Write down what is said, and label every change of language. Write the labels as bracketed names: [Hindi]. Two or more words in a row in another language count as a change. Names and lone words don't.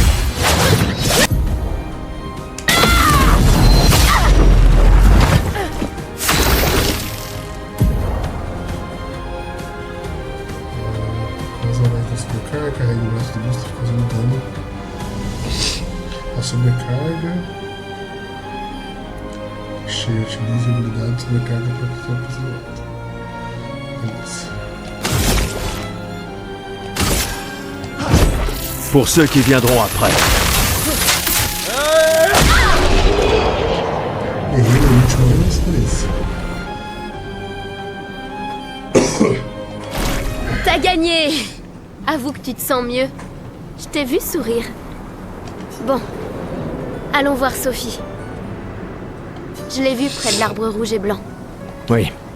[Portuguese] Vazamento da sobrecarga, carrega o braço do Gustav causando dano. A sobrecarga. Cheio, utilize a habilidade de sobrecarga para afetar o posicionamento. Beleza. [French] Pour ceux qui viendront après. [Portuguese] Errei no último, mas beleza. [French] T'as gagné! Avoue que tu te sens mieux. Je t'ai vu sourire. Bon, allons voir Sophie. Je l'ai vue près de l'arbre rouge et blanc. Oui.